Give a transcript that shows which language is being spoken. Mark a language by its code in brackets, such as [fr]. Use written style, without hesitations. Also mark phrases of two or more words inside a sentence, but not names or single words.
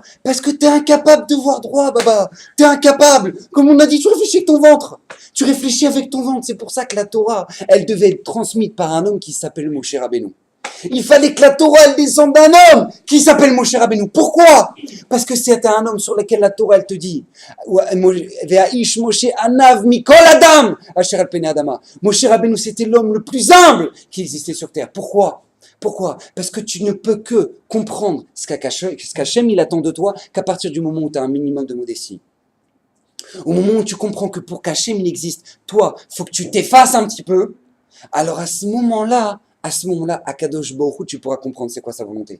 [fr] Parce que t'es incapable de voir droit, Baba. T'es incapable. Comme on a dit, tu réfléchis avec ton ventre. Tu réfléchis avec ton ventre. C'est pour ça que la Torah, elle devait être transmise par un homme qui s'appelle Moshe Rabbeinu. Il fallait que la Torah, elle descende d'un homme qui s'appelle Moshe Rabbeinu. Pourquoi? Parce que c'est un homme sur lequel la Torah, elle te dit, [he] והאיש משה ענו מכל אדם, אשר על פני האדמה. [fr] Moshe Rabbeinu, c'était l'homme le plus humble qui existait sur terre. Pourquoi? Pourquoi? Parce que tu ne peux que comprendre ce qu'Hachem il attend de toi qu'à partir du moment où tu as un minimum de modestie. Au moment où tu comprends que pour qu'Hachem il existe, toi, faut que tu t'effaces un petit peu. Alors à ce moment-là, [he] הקדוש ברוך הוא, [fr] tu pourras comprendre c'est quoi sa volonté.